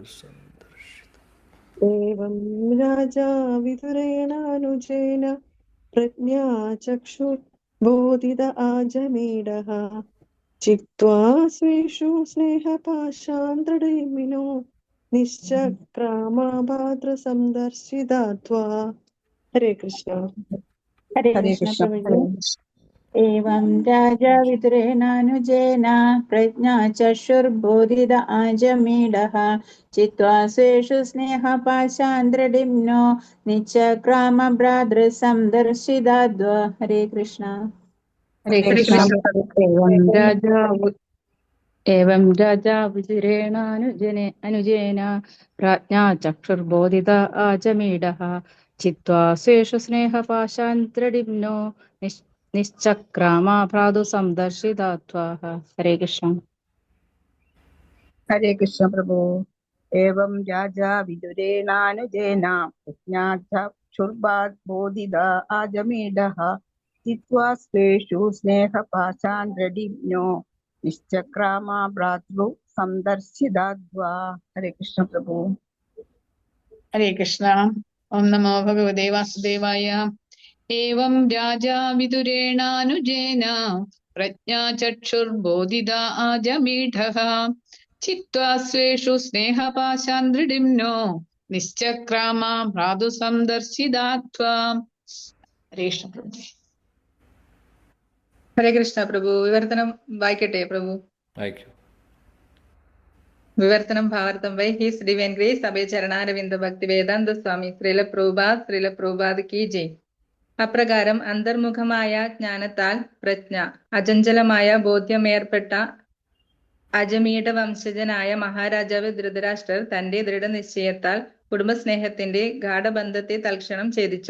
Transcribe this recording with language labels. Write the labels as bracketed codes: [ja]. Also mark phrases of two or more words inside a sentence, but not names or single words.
[sa] एवं राजा विदुरेणानुजेन प्रज्ञाचक्षुर्बोधित आजमीडः चित्वा स्वेषु स्नेहपाशान् दृढमिनो निश्चक्रामभाद्रसन्दर्शितात्वा. [ml] ഹരേ കൃഷ്ണ. ഹരേ ഹരേ കൃഷ്ണ കൃഷ്ണ. പ്രഭുജി. [sa] एवं राजा विदुरेणानुजेन प्रज्ञा चक्षुर्बोधित आजमीडः चित्वा स्वेषु स्नेहपाशान्द्रडिम्नो निचक्राम भ्रातृसंदर्शिदाद्वा. [ml] हरे कृष्ण. हरे कृष्ण. [sa] एवं राजा विदुरेणानुजेन प्राज्ञा चक्षुर्बोधित आजमीडः चित्वा स्वेषु स्नेहपाशान्तडिम्नो निश्चक्रामा भ्रातु संदर्शितात्वाः. [ml] हरे कृष्ण. हरे कृष्ण प्रभु. [sa] एवं राजा विदुरेणानुजेन प्रज्ञाचक्षुर्बोधित आजमीडः चित्वा स्वेषु स्नेहपाशान् दृढिन्यो निश्चक्रामा भ्रातृ संदर्शिदाद्वा. [ml] हरे कृष्ण प्रभु. हरे कृष्ण. [sa] ओम नमो भगवते वासुदेवाय. एवं राजा विदुरेणानुजेन प्रज्ञाचक्षुर्बोधिता आजमीढः चित्वा स्वेषु स्नेहपाशान् दृढिम्नो निश्चक्रामा भ्रातु संदर्शिदात्वा. [ml] हरे कृष्ण प्रभु. ഹരേ കൃഷ്ണ പ്രഭു. വിവർത്തനം വായിക്കട്ടെ പ്രഭു. വായിക്കൂ. വിവർത്തനം ഭാവാർത്ഥം [en] by His Divine Grace [ml] അഭയ ചരണാരവിന്ദ ഭക്തി വേദാന്ത സ്വാമി ശ്രീല [hi] प्रभुपाद की जय. [ml] അപ്രകാരം അന്തർമുഖമായ ജ്ഞാനത്താൽ പ്രജ്ഞ, അചഞ്ചലമായ ബോധ്യമേർപ്പെട്ട അജമീഡ വംശജനായ മഹാരാജാവ് ധൃതരാഷ്ട്രർ തന്റെ ദൃഢനിശ്ചയത്താൽ കുടുംബസ്നേഹത്തിന്റെ ഗാഠബന്ധത്തെ തൽക്ഷണം ഛേദിച്ചു.